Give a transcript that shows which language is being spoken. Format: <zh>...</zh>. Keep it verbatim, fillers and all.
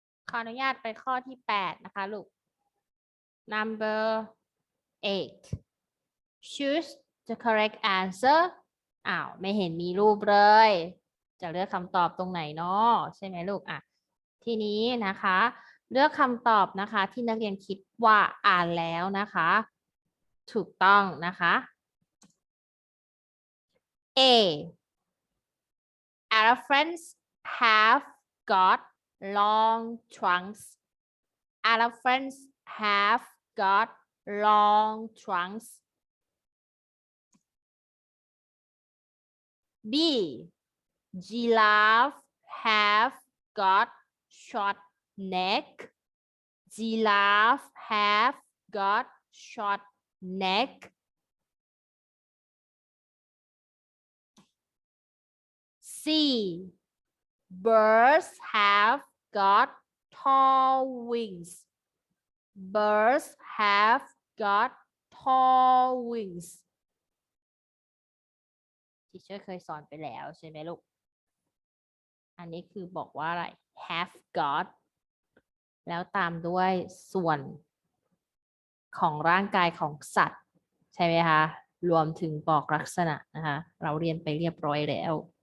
<th>ขออนุญาตไปข้อที่แปดนะคะลูก</th> <en>Number eight. Choose the correct answer.</en> <th>อ้าวไม่เห็นมีรูปเลย จะเลือกคำตอบตรงไหนเนาะใช่ไหมลูกอ่ะทีนี้นะคะเลือกคำตอบนะคะที่นักเรียนคิดว่าอ่านแล้วนะคะ ถูกต้องนะคะ A.</th> <en>Elephants have got long trunks. Elephants have got long trunks. B. Giraffe have got short neck. Giraffe have got short neck. C. Birds have got tall wings. Birds have got tall wings.</en> <th>ที่เชื่อเคยสอนไปแล้วใช่ไหมลูก อันนี้คือบอกว่าอะไร</th> <en>have got</en> <th>แล้วตามด้วยส่วน ของร่างกายของสัตว์ใช่ไหมคะ รวมถึงบอกลักษณะนะคะ เราเรียนไปเรียบร้อยแล้ว</th>